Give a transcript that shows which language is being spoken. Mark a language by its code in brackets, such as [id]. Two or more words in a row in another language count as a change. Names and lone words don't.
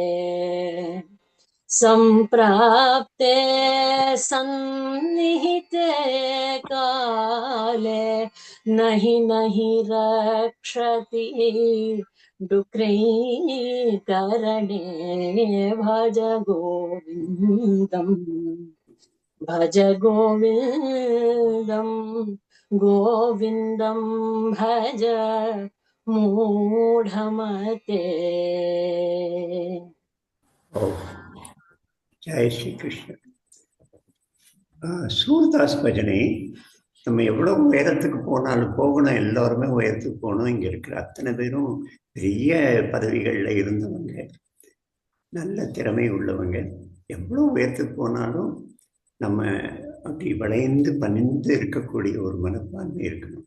[sa] सम्प्राप्ते सन्निहिते काले नहि नहि रक्षति डुक्रीकरणे भज गोविन्दम् भज गोविन्दम् गोविन्दं भज मूढमते। [ta] ஜெய் ஸ்ரீ கிருஷ்ணன். சூர்தாஸ் பஜனை நம்ம எவ்வளோ உயரத்துக்கு போனாலும் போகணும், எல்லோருமே உயரத்துக்கு போகணும். இங்கே இருக்கிற அத்தனை பேரும் பெரிய பதவிகளில் இருந்தவங்க, நல்ல திறமை உள்ளவங்க. எவ்வளோ உயரத்துக்கு போனாலும் நம்ம அப்படி வளைந்து பணிந்து இருக்கக்கூடிய ஒரு மனப்பான்மை இருக்கணும்.